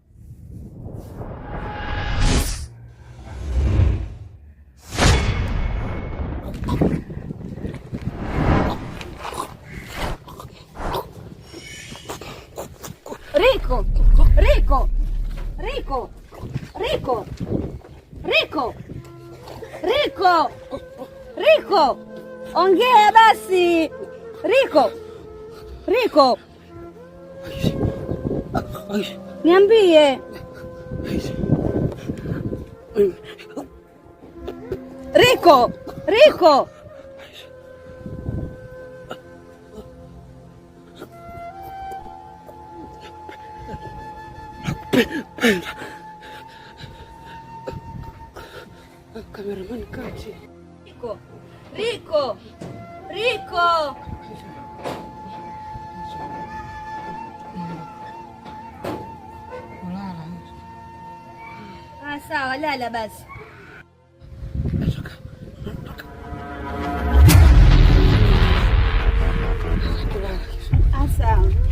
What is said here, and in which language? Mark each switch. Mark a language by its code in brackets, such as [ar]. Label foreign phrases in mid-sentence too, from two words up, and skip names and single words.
[sw] Rico, Rico, Rico, Rico, Rico, Rico, Rico, ongea basi. Rico, Rico, niambie. Rico, Rico. Kameraman kati. Rico, Rico, Rico. Sawa, lala basi. Sawa.